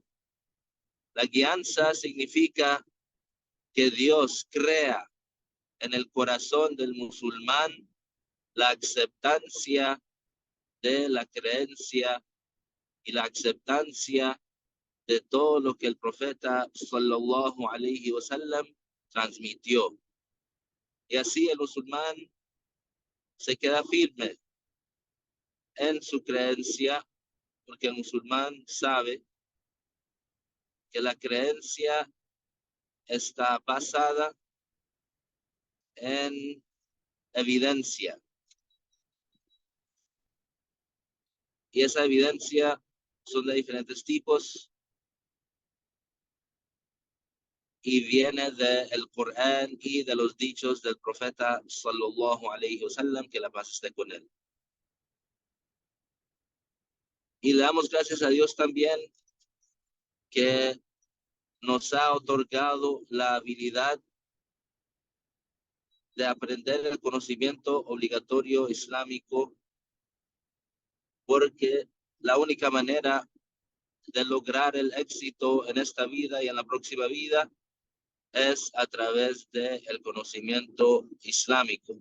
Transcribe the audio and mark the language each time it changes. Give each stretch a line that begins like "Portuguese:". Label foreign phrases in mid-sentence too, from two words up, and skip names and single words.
Spanish: La guianza significa que Dios crea en el corazón del musulmán la aceptancia de la creencia y la aceptancia de todo lo que el profeta
Arabic: صلى الله عليه وسلم
Spanish: transmitió. Y así el musulmán se queda firme en su creencia, porque el musulmán sabe que la creencia está basada en evidencia. Y esa evidencia son de diferentes tipos y viene del Corán y de los dichos del profeta
Arabic: صلى الله عليه وسلم,
Spanish: que la paz esté con él. Y le damos gracias a Dios también que nos ha otorgado la habilidad de aprender el conocimiento obligatorio islámico, porque la única manera de lograr el éxito en esta vida y en la próxima vida es a través del conocimiento islámico.